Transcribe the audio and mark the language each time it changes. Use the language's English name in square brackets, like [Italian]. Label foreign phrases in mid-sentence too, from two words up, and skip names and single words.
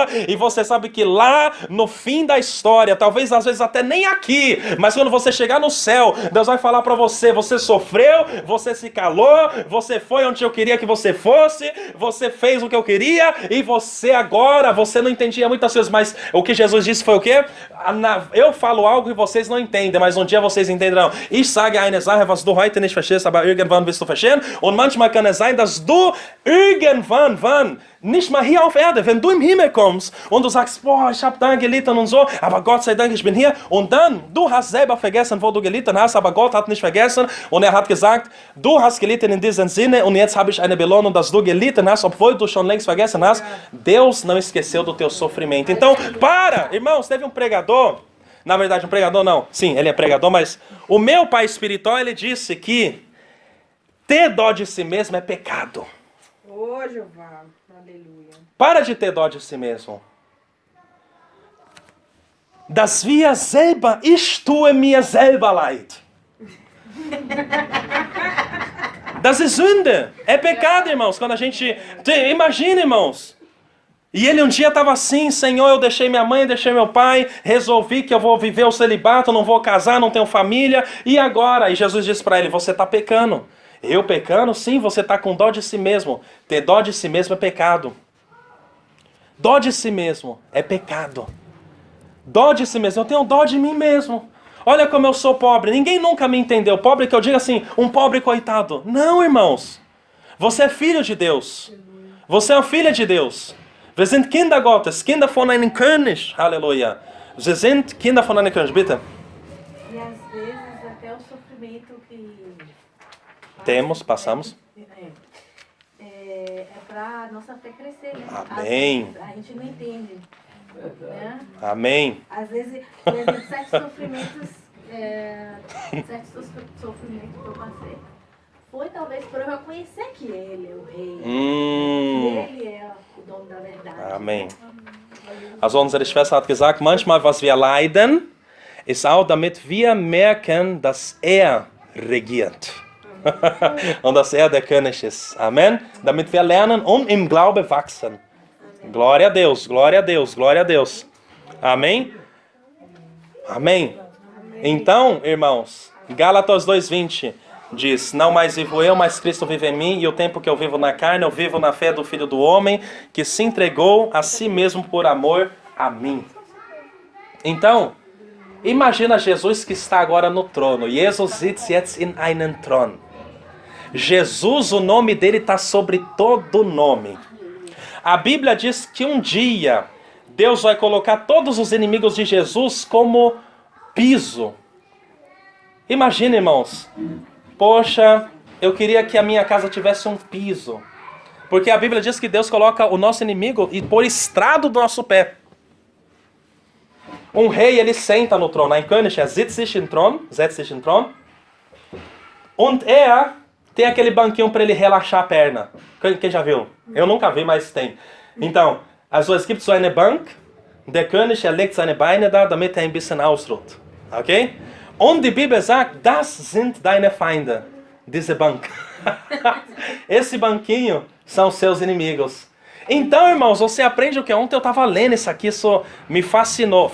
[Portuguese] E você sabe que lá no fim da história, talvez às vezes até nem aqui, mas quando você chegar no céu, Deus vai falar para você, você sofreu, você se calou, você foi onde eu queria que você fosse, você fez o que eu queria, e você agora, você não entendia muitas coisas, mas o que Jesus disse foi o quê? Eu falo algo e vocês não entendem, mas um dia vocês entenderão. [German] Ich sage eine Sache, was du heute nicht verstehst, aber irgendwann wirst du verstehen. Und manchmal kann es sein, dass du irgendwann, nicht mal hier auf Erde, wenn du im Himmel kommst und du sagst, boah, ich habe da gelitten und so, aber Gott sei Dank, ich bin hier. Und dann, du hast selber vergessen, wo du gelitten hast, aber Gott hat nicht vergessen und er hat gesagt, du hast gelitten in diesem Sinne und jetzt habe ich eine Belohnung, dass du gelitten hast, obwohl du schon längst vergessen hast. [Portuguese] Deus não esqueceu do teu sofrimento. Então, para, irmãos, teve um pregador, na verdade um pregador não, sim, ele é pregador, mas o meu pai espiritual, ele disse que ter dó de si mesmo é pecado. Ô, Jeová, aleluia. Para de ter dó de si mesmo. [German] Dass wir selber, ich tue mir selber leid. Das ist Sünde. [Portuguese] É pecado, irmãos. Quando a gente... Imagina, irmãos. E ele um dia estava assim, Senhor, eu deixei minha mãe, deixei meu pai, resolvi que eu vou viver o celibato, não vou casar, não tenho família. E agora? E Jesus disse para ele, você está pecando. Eu pecando? Sim, você está com dó de si mesmo. Ter dó de si mesmo é pecado. Dó de si mesmo é pecado. Dó de si mesmo. Eu tenho dó de mim mesmo. olha como eu sou pobre. Ninguém nunca me entendeu. Pobre que eu digo assim, um pobre coitado. Não, irmãos. Você é filho de Deus. Você é uma filha de Deus. [German] Wir sind Kinder Gottes, Kinder von einem König. Halleluja. Wir sind Kinder von einem König. Bitte. [Portuguese] E às vezes até o sofrimento que Passamos. É para a nossa fé crescer, né? Amém. A gente não entende. Né? Amém. Às vezes, por exemplo, certos sofrimentos que eu passei, foi talvez por eu reconhecer que Ele é o Rei. Que Ele é o dono da verdade. Amém. [German] Also unsere Schwester hat gesagt, manchmal was wir leiden, ist auch damit wir merken, dass er regiert. Und dass er der König ist. Amen. Damit wir lernen und im Glaube wachsen. [Portuguese] Glória a Deus, glória a Deus, glória a Deus. Amém? Amém. Então, irmãos, Gálatas 2:20 diz, não mais vivo eu, mas Cristo vive em mim, e o tempo que eu vivo na carne, eu vivo na fé do Filho do Homem, que se entregou a si mesmo por amor a mim. Então, imagina Jesus que está agora no trono. [German] Jesus sitzt jetzt in einem Thron. [Portuguese] Jesus, o nome dele está sobre todo nome. A Bíblia diz que um dia Deus vai colocar todos os inimigos de Jesus como piso. Imagina, irmãos. Poxa, eu queria que a minha casa tivesse um piso. Porque a Bíblia diz que Deus coloca o nosso inimigo e por estrado do nosso pé. Um rei, ele senta no trono. [German] Ein König, setzt sich im Thron. [Portuguese] Und tem aquele banquinho para ele relaxar a perna. Quem já viu? Eu nunca vi, mas tem. Então, [German] also es gibt so eine Bank. Der König, legt seine Beine da, damit ein bisschen ausruht. Okay? Und die Bibel sagt, das sind deine Feinde. Diese Bank. [Portuguese] Esse banquinho são seus inimigos. Então, irmãos, você aprende o que? Ontem eu estava lendo isso aqui, isso me fascinou.